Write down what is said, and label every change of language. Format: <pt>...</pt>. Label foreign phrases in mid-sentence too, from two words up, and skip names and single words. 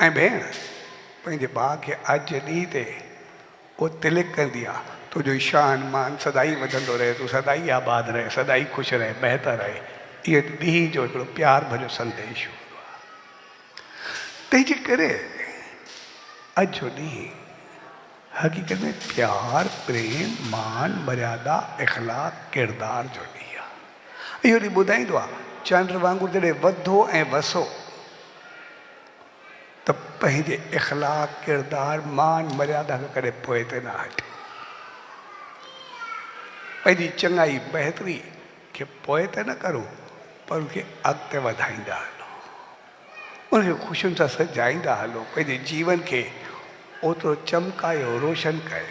<sd>ऐं भेण पंहिंजे भाउ खे अॼु ॾींहं ते उहो तिलिक कंदी आहे तुंहिंजो शान मान सदाई वधंदो रहे तूं सदाई आबाद रहे सदाई ख़ुशि रहे बहितर रहे। इहो ॾींहं जो हिकिड़ो प्यार भरियो संदेश हूंदो आहे। तंहिंजे करे अॼु जो ॾींहुं हक़ीक़त में प्यार प्रेम मान मर्यादा इख़लाक़ किरदार जो ॾींहुं आहे। इहो ॾींहुं ॿुधाईंदो आहे चंड वांगुरु जॾहिं वधो ऐं वसो त पंहिंजे इख़लाक़ किरदार मान मर्यादा खां कॾहिं पोइ ते न हट। पंहिंजी चङाई बहितरी खे पोइ ते न करो पर उनखे अॻिते वधाईंदा हलो उनखे ख़ुशियुनि सां सजाईंदा हलो पंहिंजे जीवन खे ओतिरो चमकायो रोशन कयो।</sd>